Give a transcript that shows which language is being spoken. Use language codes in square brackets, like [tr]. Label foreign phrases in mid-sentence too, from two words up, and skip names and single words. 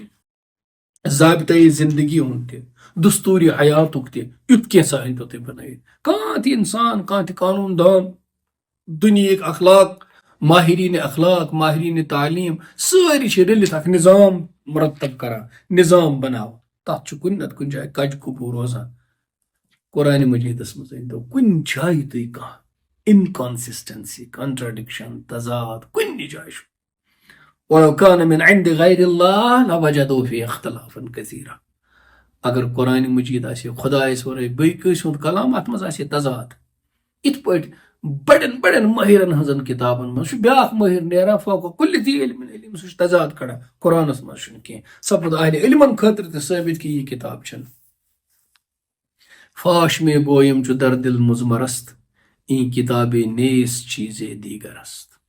[ks] ضابطۂ زندگی ہُنٛد تہِ دستوٗری حیاتُک تہِ یُتھ کینٛژھا أنۍتو تُہۍ بنٲیِتھ کانٛہہ تہِ انسان کانٛہہ تہِ قانوٗن دان دُنیہٕکۍ اخلاق ماہریٖنِ اخلاق ماہریٖنِ تعلیٖم سٲری چھِ رٔلِتھ اکھ نظام مرتب کران نظام بناوان تتھ چھُ کُنہِ نتہٕ کُنہِ جایہِ کجہِ کُپوٗ روزان قرآنِ مجیٖدس منٛز أنۍتو کُنہِ جایہِ تُہۍ کانٛہہ [en] inconsistency contradiction [ks] تضاد کُنہِ جایہِ چھُ [ar] وَلَوْ كَانَ مِنْ عِنْدِ غَيْرِ اللَّهِ لَوَجَدُوا فِيهِ اخْتِلَافًا كَثِيرًا [ks] اگر قرآنِ مجیٖد آسہِ ہے خۄدایَس وَرٲے بیٚیہِ کٲنٛسہِ ہُنٛد کلام اتھ منٛز آسہِ ہے تضاد یِتھ پٲٹھۍ بڑٮ۪ن بڑٮ۪ن مٲہرن ہٕنٛزن کِتابن منٛز چھُ بیٛاکھ مٲہر نیران [ar] فوقہ کُلہِ ذی علم علم [ks] سُہ چھُ تضاد کڑان قرآنس منٛز چھُنہٕ کینٛہہ سپُد اہلِ علمن خٲطرٕ تہِ ثٲبت کہِ یہِ کِتاب چھنہٕ [fa] فاش میں گویم چھُ در دل مضمرست این کِتابے نیس چیٖزے دیٖگر است